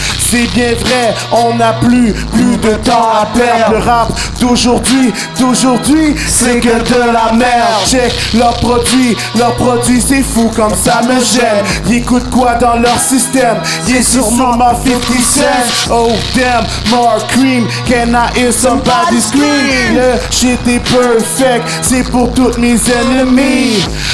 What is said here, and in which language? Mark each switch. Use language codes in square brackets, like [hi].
[fr] C'est bien vrai, on n'a plus de temps à perdre. Le rap d'aujourd'hui, c'est que de la merde. Check leurs produits c'est fou comme ça me gêne. Ils écoutent quoi dans leur système? Ils sont sûrement 50 cents. [en] Oh damn, more cream, can I hear somebody scream? [fr] Le shit est perfect, c'est pour tous mes ennemis.